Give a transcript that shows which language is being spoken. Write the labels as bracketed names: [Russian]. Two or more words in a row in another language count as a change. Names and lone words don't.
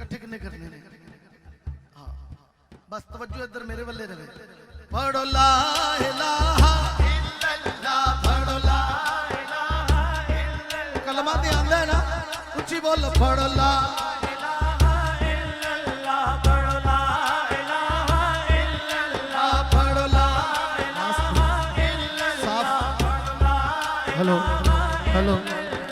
[Punjabi] کنے کرنے نے. [Urdu] ہاں بس توجہ ادھر میرے والے رہے. پڑھو [Arabic] لا إله إلا الله, [Urdu] پڑھو [Arabic] لا إله إلا الله. [Punjabi] کلمہ تے آندا ہے نا، اونچی بول پڑھو [Arabic] لا إله إلا الله, [Punjabi] پڑھو [Arabic] لا إله إلا الله, [Punjabi] پڑھو [Arabic] لا إله إلا الله. [English] hello hello